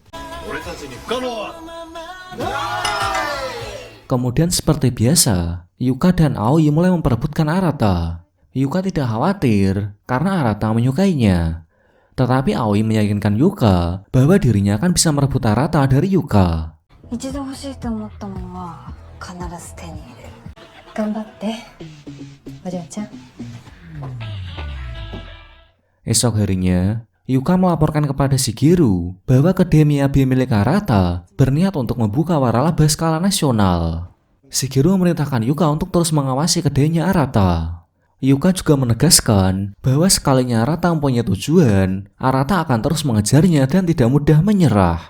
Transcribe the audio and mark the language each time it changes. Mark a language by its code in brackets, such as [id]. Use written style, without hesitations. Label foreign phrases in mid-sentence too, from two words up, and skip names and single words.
[id] Kemudian seperti biasa, Yuka dan Aoi mulai memperebutkan Arata. Yuka tidak khawatir karena Arata menyukainya. Tetapi Aoi meyakinkan Yuka bahwa dirinya akan bisa merebut Arata dari Yuka. [ja] 一度欲しいと思ったものは必ず手に入れる。頑張って、お嬢ちゃん。 [id] Esok harinya, Yuka melaporkan kepada Shigeru bahwa kedai Miyabi milik Arata berniat untuk membuka waralaba skala nasional. Shigeru memerintahkan Yuka untuk terus mengawasi kedainya Arata. Yuka juga menegaskan bahwa sekalinya Arata mempunyai tujuan, Arata akan terus mengejarnya dan tidak mudah menyerah.